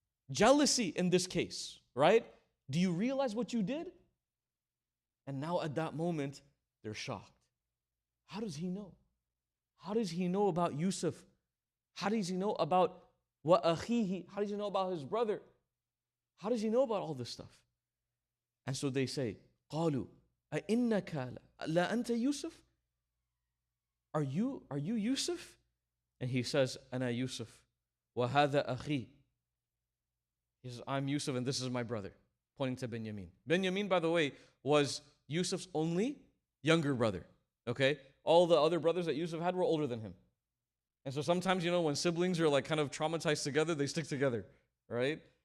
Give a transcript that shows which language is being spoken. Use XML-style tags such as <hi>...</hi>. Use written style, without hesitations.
<en>Jealousy in this case, right? Do you realize what you did? And now at that moment, they're shocked. How does he know? How does he know about Yusuf? How does he know about</en> <ar>wa akhihi?</ar> <en>How does he know about his brother? How does he know about all this stuff? And so they say,</en> <ar>قالوا أئنك لا أنت يوسف?</ar> <en>Are you Yusuf? And he says,</en> <ar>أنا Yusuf وهذا أخي.</ar> <en>He says, I'm Yusuf and this is my brother, pointing to Benjamin. Benjamin, by the way, was Yusuf's only younger brother. Okay? All the other brothers that Yusuf had were older than him. And so sometimes, when siblings are like kind of traumatized together, they stick together, right?</en>